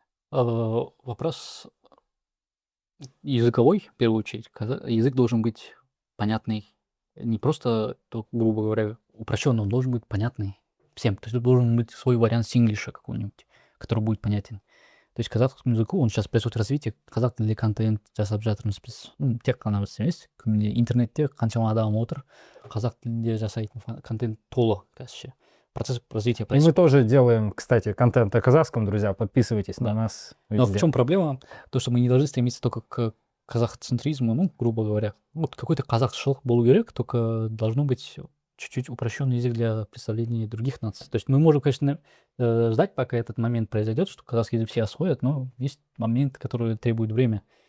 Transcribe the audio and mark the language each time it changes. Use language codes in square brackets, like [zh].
[ru] Вопрос языковой, в первую очередь. Язык должен быть понятный, не просто, грубо говоря, упрощенный, он должен быть понятный всем. То есть это должен быть свой вариант синглиша какой-нибудь, который будет понятен. То есть казахскому языку, он сейчас происходит развитие, [kk] қазақ тілінде контент жасап жатырмыз біз. Тек қана біз емес, интернетте қаншама адам отыр, қазақ тілінде жасайтын контент толы қазірше. [ru] Процесс развития происходит. И мы тоже делаем, кстати, контент о казахском, друзья, подписывайтесь на нас везде. Но в чем проблема? То, что мы не должны стремиться только к казахцентризму, ну, грубо говоря. Вот какой-то [kk] казахшылық болу керек, [ru] только должно быть чуть-чуть упрощенный язык для представления других наций. То есть мы можем, конечно, ждать, пока этот момент произойдет, что казахский язык все освоят, но есть момент, который требует время.